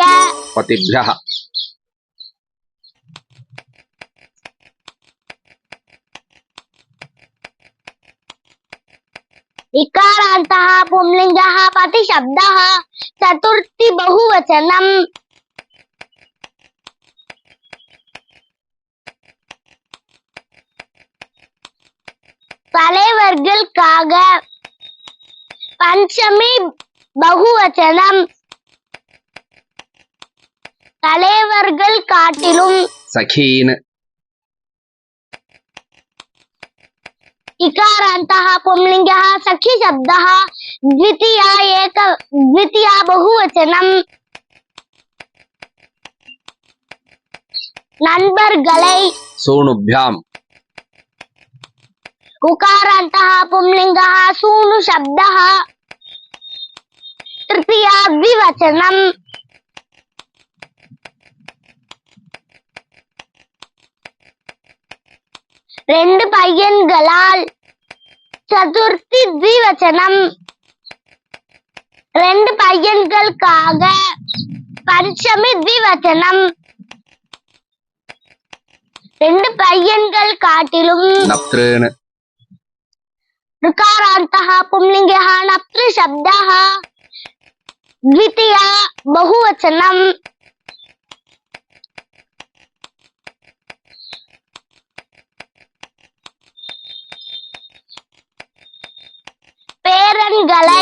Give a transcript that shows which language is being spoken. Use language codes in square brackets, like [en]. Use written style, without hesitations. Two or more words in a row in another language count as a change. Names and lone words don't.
[sa] पतिभ्यः इकारान्तः पुंलिङ्गः पतिशब्दः चतुर्थी बहुवचनम् [ta] தலைவர்கள் காக [sa] पञ्चमी बहुवचनम् [ta] தலைவர்கள் காட்டிலும் [sa] सखीन् इकारान्तः पुंलिङ्गः सखी शब्दः द्वितीया बहुवचनम् नண்பர்களை सूनुभ्याम् उकारान्तः पुंलिङ्गः सूनु शब्दः तृतीया द्विवचनम् [ta] ரெண்டு பையன்களால் [sa] चतुर्थी द्विवचनम् [ta] ரெண்டு பையன்களுக்காக [sa] पञ्चमी द्विवचनम् [ta] ரெண்டு பையன்கள் காட்டிலும் [sa] नप्तॄन् ऋकारान्तः पुंलिङ्गः नप्तृ शब्दः द्वितीया बहुवचनम् பேரன்களை